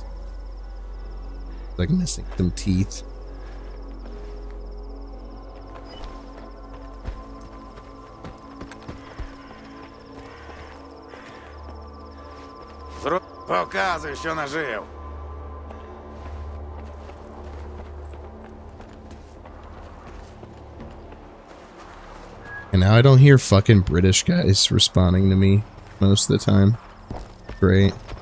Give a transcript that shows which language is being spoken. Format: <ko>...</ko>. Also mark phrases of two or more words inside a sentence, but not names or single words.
<en>Like missing some teeth.</en> <uk>Показуй, що нажив.</uk> <en>And now I don't hear fucking British guys responding to me most of the time. Great.</en>